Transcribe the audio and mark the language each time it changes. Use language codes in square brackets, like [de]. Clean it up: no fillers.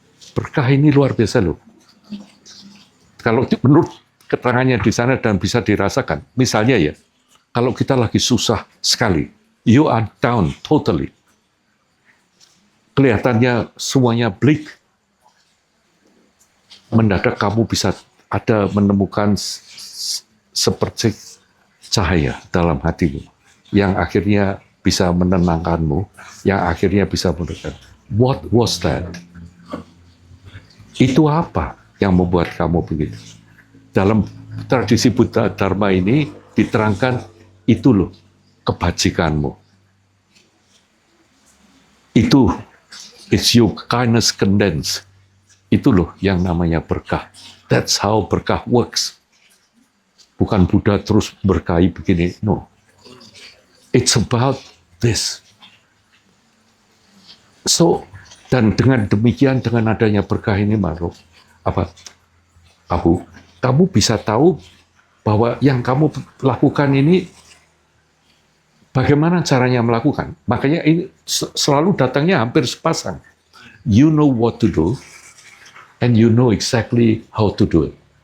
[id] Berkah ini luar biasa loh. Kalau menurut keterangannya di sana dan bisa dirasakan, misalnya ya, kalau kita lagi susah sekali, [en] you are down totally, [id] kelihatannya semuanya bleak, mendadak kamu bisa ada menemukan seperti cahaya dalam hatimu, yang akhirnya bisa menenangkanmu, yang akhirnya bisa menenangkan. [en] What was that? [id] Itu apa yang membuat kamu begitu? Dalam tradisi Buddha Dharma ini diterangkan, itu loh kebajikanmu. Itu, [en] it's your kindness condensed. [id] Itu loh yang namanya berkah. [en] That's how berkah works. [id] Bukan Buddha terus berkahi begini, [en] no. It's about this. [id] So, dan dengan demikian, dengan adanya berkah ini, Maruf, kamu bisa tahu bahwa yang kamu lakukan ini, bagaimana caranya melakukan. Makanya ini selalu datangnya hampir sepasang. [en] You know what to do, and you know exactly how to do it.